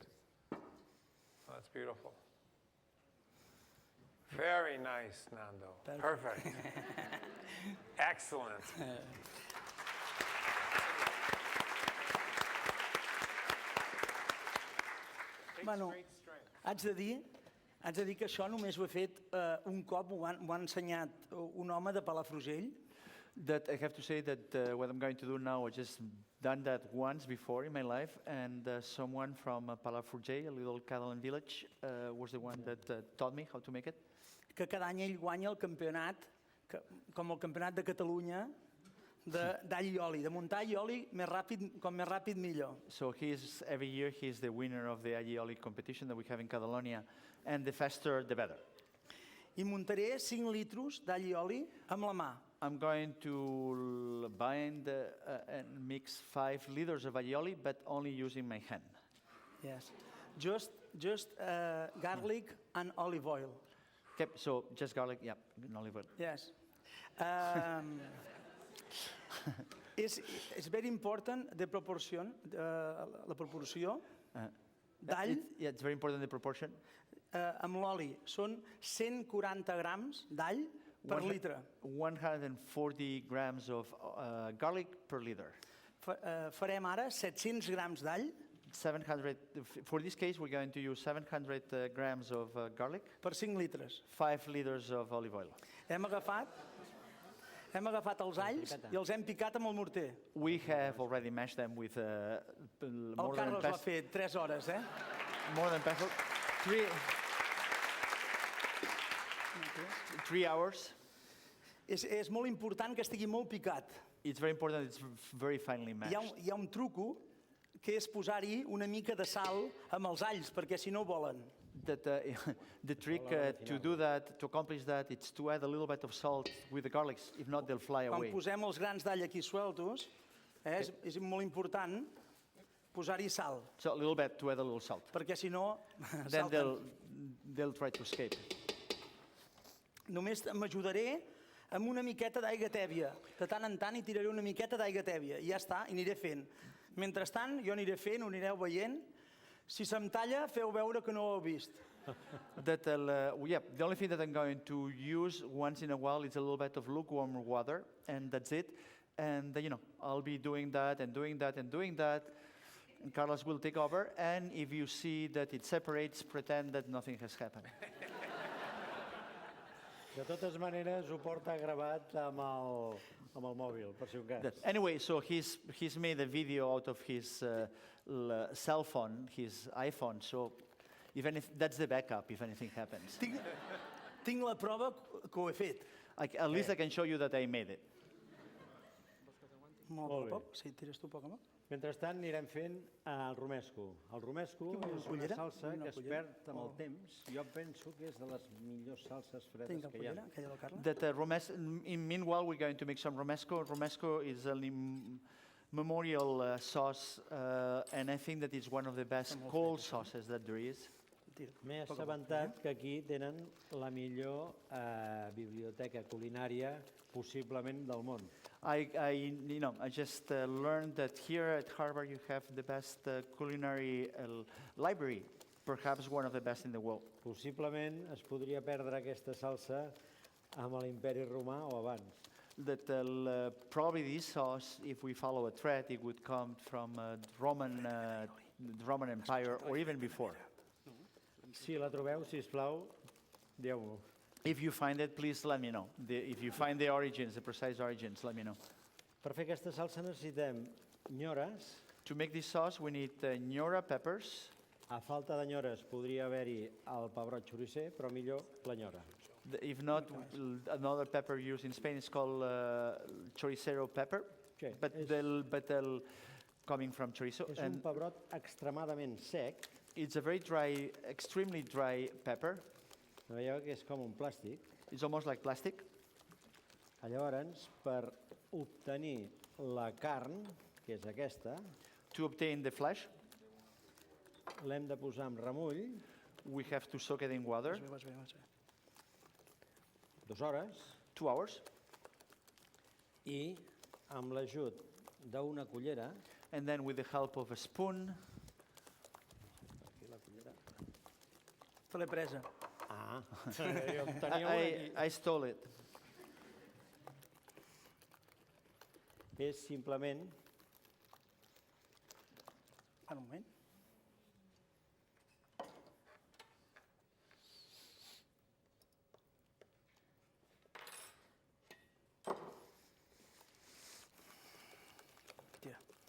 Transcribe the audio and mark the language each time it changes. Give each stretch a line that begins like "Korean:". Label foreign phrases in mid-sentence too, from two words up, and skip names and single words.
English: Oh, that's beautiful. Very nice, Nando. Perfect. Excellent. Takes
Catalan: Bueno,
English: great strength.
Catalan: haig de dir que això només ho he fet un cop, m'ho ha ensenyat un home de Palafrugell.
English: That I have to say that what I'm going to do now, I just done that once before in my life, and someone from Palafrugell, a little Catalan village, was the one that taught me how to make it.
Catalan: Que cada any ell guanya el campionat, com el campionat de Catalunya, d'all i oli, de muntar all i oli com més ràpid millor.
English: So every year he's the winner of the aioli competition that we have in Catalonia, and the faster the better.
Catalan: I muntaré 5 litros d'all i oli amb la mà.
English: I'm going to bind and mix 5 liters of aioli, but only using my hand. Yes. Just garlic and olive oil. Okay, so just garlic, yeah, and olive oil. Yes. It's very important the proportion,
Catalan: la proporció d'all
English: Yeah, it's very important the proportion.
Catalan: amb l'oli. Són 140 grams d'all per litre.
English: 140 grams of garlic per liter.
Catalan: Farem ara 700 grams d'all 700,
English: for this case, we're going to use 700 grams of garlic,
Catalan: per 5 litres.
English: 5 liters of olive oil.
Catalan: Hem agafat els alls i els hem picat amb el morter.
English: We have already mashed them with
Catalan: El
English: more than
Catalan: Carlos l'ha fet 3 hores, eh?
English: more than pestle. 3 hours.
Catalan: És molt important que estigui molt picat.
English: It's very important. It's very finely mashed.
Catalan: Hi ha un truco que és posar-hi una mica de sal amb els alls, perquè si no volen.
English: That the trick to do that, to accomplish that, it's to add a little bit of salt with the garlics. If not, they'll fly
Catalan: Quan
English: away.
Catalan: posem els grans d'all aquí sueltos, és molt important posar-hi sal,
English: So a little bit to add a little salt.
Catalan: perquè si no
English: Then
Catalan: salten.
English: they'll try to escape.
Catalan: Només m'ajudaré amb una miqueta d'aigua tèbia. De tant en tant hi tiraré una miqueta d'aigua tèbia. I ja està, i aniré fent. Mentrestant, jo aniré fent, ho anireu veient. Si se'm talla, feu veure que no ho heu vist.
English: The only thing that I'm going to use once in a while is a little bit of lukewarm water, and that's it. And I'll be doing that and doing that and doing that. And Carlos will take over, and if you see that it separates, pretend that nothing has happened.
Catalan: De totes maneres, ho porta gravat amb el mòbil, per si un cas.
English: Anyway, so he's made a video out of his cell phone, his iPhone. So that's the backup if anything happens.
Catalan: Tinc la prova que ho he fet.
English: At least I can show you that I made it.
Catalan: Molt a poc. Si tires tu a poc a poc. Mentrestant anirem fent el romesco. El romesco és una cullera? salsa Una que es cullera? perd amb el temps. Jo penso que és de les millors salses Tinc fredes la que hi ha. cullera, aquella del Carles.
English: That meanwhile, we're going to make some romesco. Romesco is a memorial sauce, and I think that it's one of the best cold sauces that there is.
Catalan: Tira. M'he assabentat que aquí tenen la millor biblioteca culinària possiblement del món.
English: I just learned that here at Harvard you have the best culinary library, perhaps one of the best in the world.
Catalan: Possiblement es podria perdre aquesta salsa amb l'imperi romà o abans.
English: That probably this sauce, if we follow a thread, it would come from the Roman Empire or even before.
Catalan: Si la trobeu, sisplau, dieu-m'ho.
English: If you find it, please let me know. If you find the origins, the precise origins, let me know.
Catalan: Per fer aquesta salsa necessitem nyores.
English: To make this sauce, we need Ñora peppers.
Catalan: A falta de nyores podria haver-hi el pebrot xoricer, però millor la nyora.
English: If not, another pepper used in Spain is called choricero pepper, Okay, but they'll coming from chorizo.
Catalan: És un pebrot extremadament sec.
English: It's a very dry, extremely dry pepper.
Catalan: Veieu que és com un plàstic.
English: It's almost like plastic.
Catalan: Llavors, per obtenir la carn, que és aquesta,
English: To obtain the flesh,
Catalan: l'hem de posar en remull
English: we have to soak it in water,
Catalan: Vas bé. 2 hores
English: 2 hours,
Catalan: i amb l'ajut d'una cullera,
English: and then with the help of a spoon,
Catalan: Te l'he presa. jo en tenia una aquí.
English: I stole it.
Catalan: És simplement Un moment. Tira.